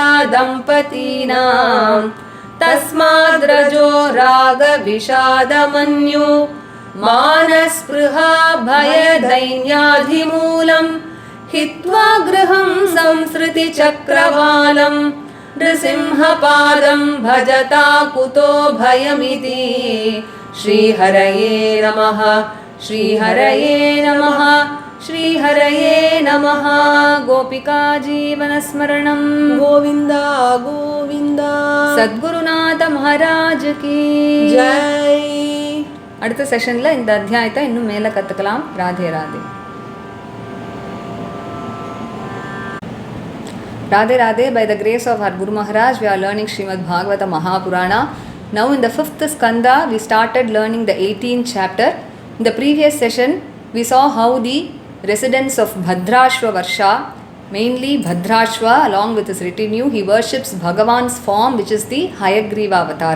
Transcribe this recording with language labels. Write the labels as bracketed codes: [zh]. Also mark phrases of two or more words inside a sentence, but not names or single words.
[sa] दम्पतीनां तस्माद्रजो रागविषादमन्यु मानस्पृहा भयदैन्याधिमूलम् हित्वा गृहं संसृतिचक्रवालं नृसिंहपादं भजता कुतो भयमिति श्रीहरये नमः श्रीहरये नमः श्रीहरये नमः गोपिका जीवनस्मरणं गोविन्द गोविन्द [hi] सद्गुरुनाथ महाराज की जय [ta] அடுத்த செஷனில் இந்த அத்தியாயத்தை இன்னும் மேலே கற்றுக்கலாம். ராதே ராதே. [en] Radhe Radhe, by the grace of our Guru Maharaj, we are learning Srimad Bhagavatam Mahapurana. Now in the 5th skanda, we started learning the 18th chapter. In the previous session, we saw how the residents of Bhadrashva Varsha, mainly Bhadrashva along with his retinue, he worships Bhagavan's form, which is the Hayagriva Avatara.